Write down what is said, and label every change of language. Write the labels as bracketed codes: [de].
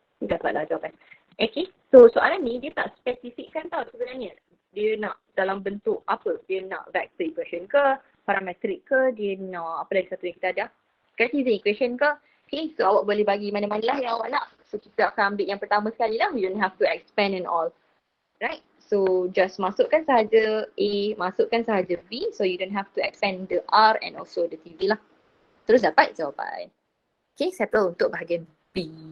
[ms] Kita dapatlah jawapan. Okay, so soalan ni dia tak spesifikkan tau sebenarnya. Dia nak dalam bentuk apa? Dia nak vector equation ke, parametrik ke, dia nak apa lagi satu yang kita ada? Cartesian equation ke? Okay, so awak boleh bagi mana-mana lah yang awak nak. So kita akan ambil yang pertama sekali lah. [en] We don't have to expand and all. Right? So just [ms] masukkan sahaja A, masukkan sahaja B. [en] So you don't have to expand the R and also the TV lah. [ms] Terus dapat jawapan. Okay, settle untuk bahagian B.